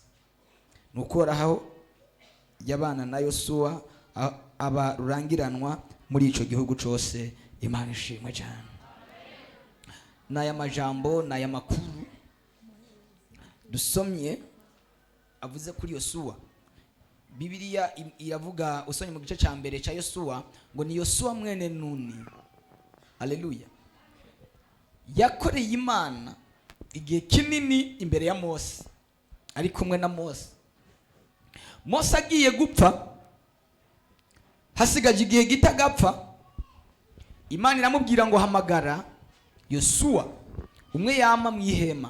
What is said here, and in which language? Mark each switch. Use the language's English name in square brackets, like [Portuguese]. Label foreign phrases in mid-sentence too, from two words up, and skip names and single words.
[Rundi] Nuko Uhoraho yabana na Yosuwa aba rurangiranwa muri ico gihugu cose. Imana ishimwe cyane. Naya majambo naya makuru dusomye avuze kuri Yosuwa. Bibiliya iravuga usonye mu gice ca mbere ca Yosuwa ngo ni Yosuwa mwene Nuni. Haleluya. Yakoreye Imana igihe kinini imbere ya Mose, ari kumwe na Mose. Mose agiye gupfa, hasigaje igihe gitagapfa, Imana iramubwira ngo hamagara Yosuwa umwe yama mwihema.